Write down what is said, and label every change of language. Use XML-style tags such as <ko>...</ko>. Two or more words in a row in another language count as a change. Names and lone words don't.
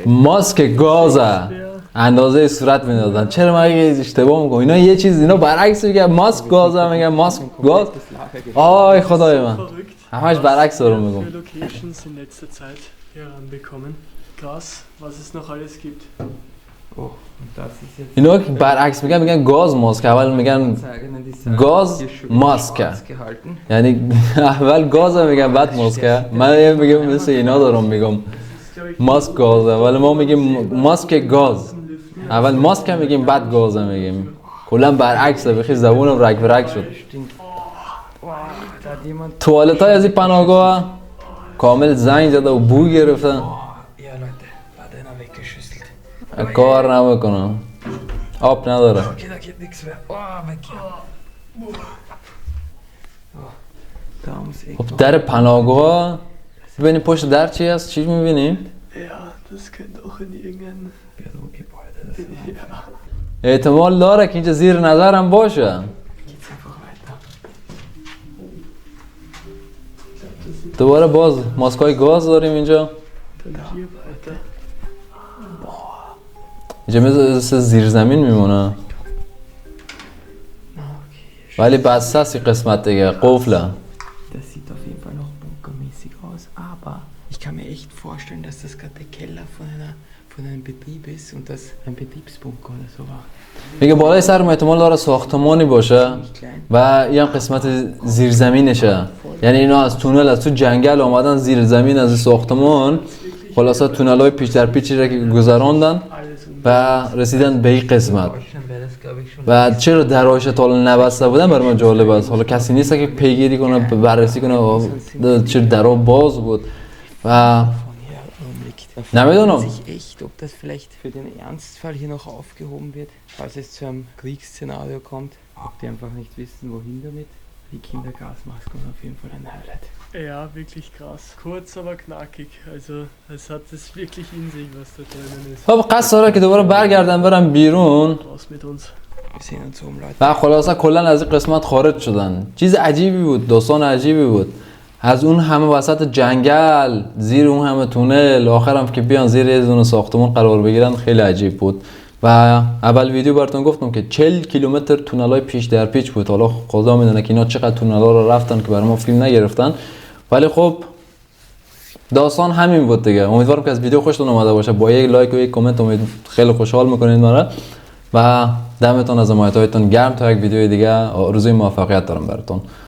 <fa>ماسک گاز اندازه صورت می‌دادن. چرا من اشتباه می‌کنم؟ اینا یه چیز اینا برعکس میگن ماسک گاز میگن ماسک گاز. آی خدای من.</fa> <de>verrückt,</de> <fa>همش برعکس رو</fa> <de>für</de> <fa>میگم.</fa> <de>Locations in letzter Zeit heranbekommen. Krass, was es noch alles gibt. Oh, und das ist jetzt</de> <fa>اینا که برعکس میگن گاز ماسک اول میگن گاز ماسک یعنی اول گاز میگن بعد ماسک من میگم مثل اینا دارم میگم</fa> <de>Das ist, glaube ich,</de> <fa>ماسک گاز ولی ما میگیم ماسک گاز اول ماسک میگیم بعد گاز میگیم کلا برعکسه بخی زبونم رگ به رگ شد</fa> <de>stinkt. Wow, da hat jemand.</de> <fa>توالت های از این پناهگاه کامل زنگ زده و بو گرفتن</fa> <de>Oh, ja Leute, da hat einer weggeschüsselt.</de> <fa>کار نمیکنن آب نداره</fa> <de>Okay, da geht nichts mehr. Oh, weg. Oh, da muss ich.</de> <fa>خب در پناهگاه ببینیم پشت در چی هست چی میبینیم</fa> <de>ja, das könnte auch in irgendein... Bürogebäude. Das ist.</de> <fa>احتمال داره که اینجا زیر نظرم باشه</fa> <de>Geht's einfach weiter.</de> <fa>دوباره باز ماسکای گاز داریم اینجا</fa> <de>Dann hier weiter.</de> <fa>اینجا مثل زیرزمین میمونه ولی بسته است این قسمت دیگه قفله</fa> <de>Das sieht auf jeden Fall noch bunkermäßig aus, aber ich kann mir echt vorstellen, dass das gerade der Keller von einem Betrieb ist und das ein Betriebsbunker oder so war.</de> <fa>میگه بالای سرم احتمال داره ساختمانی باشه</fa> <de>Nicht klein.</de> <fa>و این قسمت زیرزمینشه یعنی اینا از تونل از تو جنگل آمدن زیر زمین از این ساختمان خلاصه تونل های پیش در پیچی را که گذراندن و رسیدن به این قسمت</fa> <de>Deutschland wäre das, glaube ich, schon.</de> <fa>و چرا درایش تا حالا نبسته بودن برای من جالب است حالا کسی نیست که پیگیری کنه بررسی کنه چرا درا باز بود و</fa> <de>Von hier umliegt. Da</de> <fa>نمیدونم</fa> <de>fragt sich echt, ob das vielleicht für den Ernstfall hier noch aufgehoben wird, falls es zu einem Kriegsszenario kommt. Ob die einfach nicht wissen, wohin damit. Die Kindergasmaske ist auf jeden Fall ein Highlight. Ja, wirklich krass. Kurz, aber knackig. Also, es hat es wirklich in sich, was da drinnen ist.</de> <fa>خب قصد داره که دوباره برگردن برم بیرون</fa> <de>Raus mit uns. Wir sehen uns um, Leute.</de> <fa>و خلاصه کلا از این قسمت خارج شدن چیز عجیبی بود داستان عجیبی بود از اون همه وسط جنگل زیر اون همه تونل آخرم که بیان زیر یه دونه ساختمان قرار بگیرن خیلی عجیب بود و اول ویدیو براتون گفتم که 40 کیلومتر تونلای پیش در پیچ بود حالا خدا میدونه که اینا چقدر تونلا رو رفتن که برای ما فیلم نگرفتن ولی خب داستان همین بود دیگه امیدوارم که از ویدیو خوشتون اومده باشه با یک لایک و یک کامنت خیلی خوشحال میکنید مرا و دمتون از حمایتتون گرم تا یک ویدیو دیگه آرزوی موفقیت دارم براتون</fa>